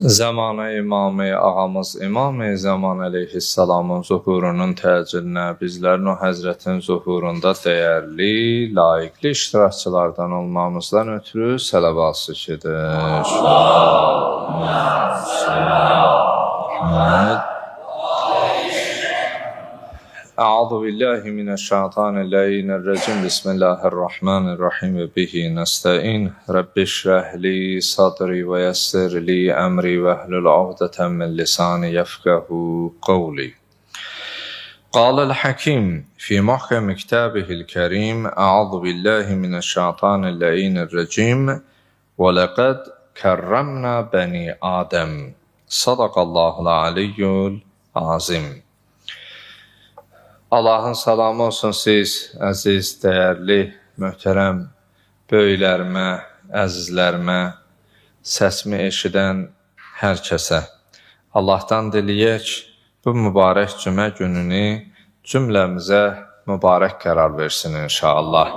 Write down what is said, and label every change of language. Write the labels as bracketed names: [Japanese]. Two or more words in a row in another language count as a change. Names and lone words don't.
[Azerbaijani] Zamanı İmam-ı Ağamız İmam-ı Zaman Aleyhisselamın zuhurunun təcillinə bizlərin o Həzrətin zuhurunda dəyərli, layiqli iştirakçılardan olmamızdan ötürü sələvat-ı şükür. [Arabic] أعوذ بالله من الشيطان الرجيم. بسم الله الرحمن الرحيم وبه نستعين. رب اشرح لي صدري ويسر لي أمري واحلل عقدة من لساني يفقهوا قولي. قال الحكيم في محكم كتابه الكريم. أعوذ بالله من الشيطان الرجيم. ولقد كرمنا بني آدم. صدق الله العلي العظيم. [Azerbaijani] Allahın salamı olsun siz, əziz, dəyərli, möhtərəm böyüklərimə, əzizlərimə, səsimi eşidən hər kəsə. Allahdan diləyək, bu mübarək cümə gününü cümləmizə mübarək qərar versin inşallah.